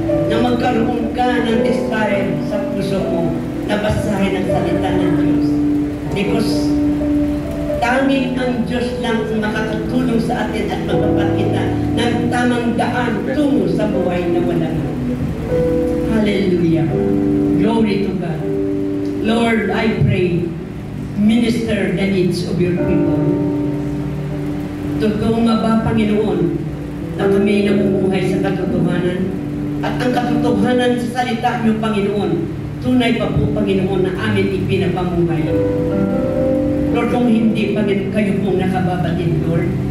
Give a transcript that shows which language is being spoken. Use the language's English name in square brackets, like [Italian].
[Filipino] Na magkaroon ka ng desire sa puso mo na basahin ang salita ng Diyos. Because tanging ang Diyos lang ang makakatulong sa atin at magpapakita ng tamang daan tungo sa buhay na walang hanggan. [English] Hallelujah. Glory to God. Lord, I pray, minister the needs of your people. [Filipino] Tugtong ba, Panginoon, na kami namumuhay sa katotohanan at ang katotohanan sa salita niyo, Panginoon, tunay pa po, Panginoon, na amin ipinapamuhay. Lord, kung hindi, Panginoon, kayo pong nakababatid, Lord.